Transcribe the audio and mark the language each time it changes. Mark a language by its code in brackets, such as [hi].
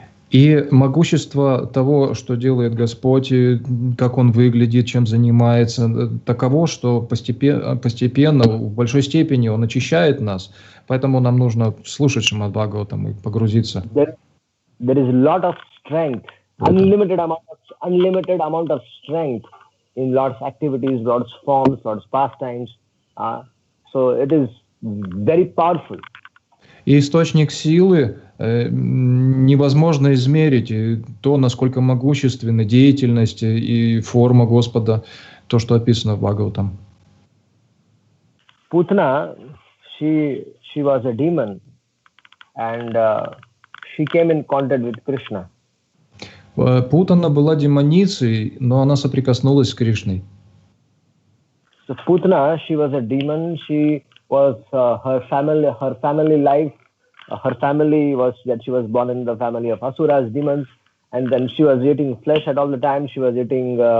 [ru] И могущество того, что делает Господь, как Он выглядит, чем занимается, таково, что постепенно, в большой степени Он очищает нас. Поэтому нам нужно слушать Шримад-Бхагаватам и погрузиться. [en] There is a lot of strength, unlimited amount of strength in Lord's activities, Lord's forms, Lord's pastimes. So it is very powerful. [ru] И источник силы невозможно измерить, и то, насколько могущественна деятельность и форма Господа, то, что описано в Бхагаватам. [en] Putana, she was a demon, and she came in contact with Krishna. [ru] Путана была демоницей, но она соприкоснулась с Кришной. [en] So Putana, she was a demon. She was her family life. Her family was that she was born in the family of asuras, demons, and then she was eating flesh at all the time. She was eating.